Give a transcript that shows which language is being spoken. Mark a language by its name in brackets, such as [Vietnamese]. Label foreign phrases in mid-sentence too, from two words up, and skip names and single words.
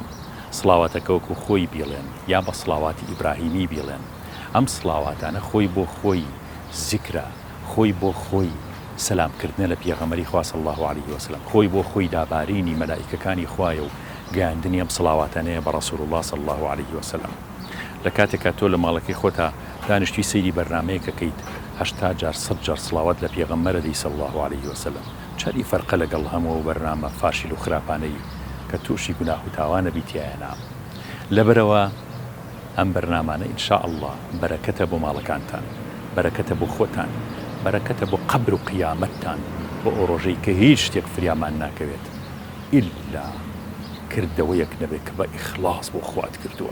[Central Kurdish] سڵاواتەکە وەکو خۆی بێڵێن یا بە سڵاواتی ئیبراهیمی بێڵێن. ئەم سڵاواتانە خۆی بۆ خۆی زیکرە، خۆی بۆ خۆی سەلامکردنە لە پێغەمبەری خوا [Arabic] صلی الله عليه وسلم، [Central Kurdish] خۆی بۆ خۆی دابارینی مەلائیکەکانی خوایە و گەیاندنی ئەم سڵاواتانەیە بە [Arabic] ڕەسوول الله صلی الله عليه وسلم. [Central Kurdish] لە کاتێکا تۆ لە ماڵەکەی خۆتا دانیشتوی سەیری بەرنامەیەکەکەیت 80 جار 100 جار سڵاوات لە پێغەمبەرە دەی [Arabic] صلی الله عليه وسلم، [Central Kurdish] چاری فەرقە لەگەڵ هەموو بەرنامە فاشیل و خراپانەی کە تووشی گوناه و تاوانە بیتیایەنە. لەبەرەوە ئەم بەرنامانە [Arabic] ئینشاءالله [Central Kurdish] بەرەکەتە بۆ ماڵەکانتان، بەرەکەتە بۆ خۆتان، بەرەکەتە بۆ قەبر و قیامەتتان، بۆ ئەو ڕۆژەی کە هیچ شتێک فریامان ناکەوێت ئیلا کردەوەیەک نەبێت کە بە ئیخلاص بۆ خوات کردووە.